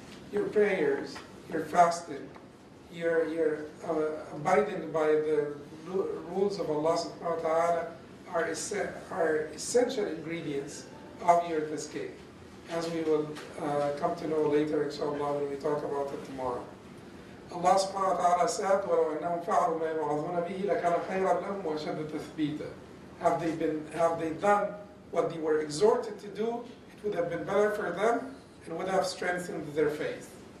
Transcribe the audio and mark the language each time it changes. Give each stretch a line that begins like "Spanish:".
English: Your prayers, your fasting, your abiding by the rules of Allah subhanahu wa ta'ala are essential ingredients of your tazkiyah, as we will come to know later, inshallah, when we talk about it tomorrow. Allah subhanahu wa ta'ala said,
Arabic: وَلَوَنَّهُمْ فَعَلُوا مَا يَوْعَظُونَ بِهِ لَكَانَ خَيْرًا لَهُمْ وَشَدَّ تَثْبِيتًا.
English: Have they done what they were exhorted to do, it would have been better for them and would have strengthened their faith.